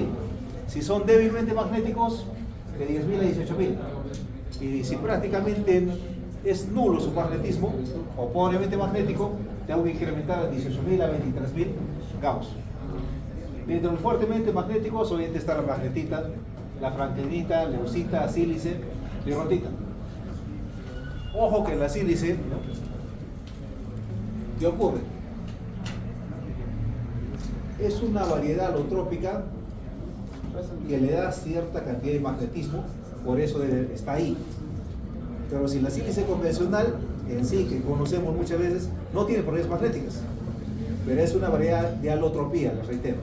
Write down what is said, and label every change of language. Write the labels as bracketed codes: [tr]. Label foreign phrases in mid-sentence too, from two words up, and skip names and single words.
[es] Si son débilmente magnéticos, de 10.000 a 18.000. Y si prácticamente es nulo su magnetismo, o pobremente magnético, tengo que incrementar a 18.000 a 23.000 Gauss. Dentro de los fuertemente magnéticos, obviamente está la magnetita, la frankelinita, leucita, sílice, birrotita. Ojo que la sílice, ¿qué ocurre? Es una variedad alotrópica que le da cierta cantidad de magnetismo, por eso está ahí. Pero si la sílice convencional, en sí, que conocemos muchas veces, no tiene propiedades magnéticas, pero es una variedad de alotropía, les reitero.